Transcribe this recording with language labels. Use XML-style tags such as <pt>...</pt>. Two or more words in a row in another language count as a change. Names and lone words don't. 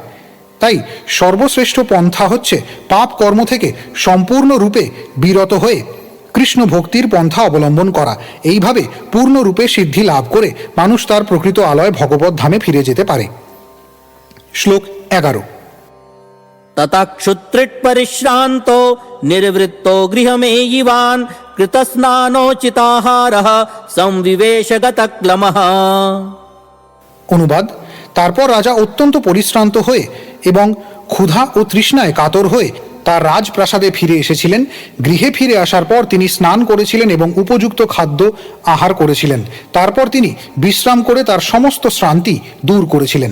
<bn>তাই সর্বশ্রেষ্ঠ পন্থা হচ্ছে পাপ কর্ম থেকে সম্পূর্ণরূপে বিরত হয়ে কৃষ্ণ ভক্তির পন্থা অবলম্বন করা। এইভাবে পূর্ণরূপে সিদ্ধি লাভ করে মানুষ তার প্রকৃত আলয় ভগবত ধামে ফিরে যেতে পারে। শ্লোক 11।</bn> <sa>ततः क्षुत्रिट् परिश्रान्तो निर्वृत्तो गृहमेयिवान् कृतस्नानोचिताहारः संविवेशगतक्लमः।</sa> <bn>অনুবাদ: তারপর রাজা অত্যন্ত পরিশ্রান্ত হয়ে এবং ক্ষুধা ও তৃষ্ণায় কাতর হয়ে তার রাজপ্রাসাদে ফিরে এসেছিলেন। গৃহে ফিরে আসার পর তিনি স্নান করেছিলেন এবং উপযুক্ত খাদ্য আহার করেছিলেন। তারপর তিনি বিশ্রাম করে তার সমস্ত শ্রান্তি দূর করেছিলেন।</bn>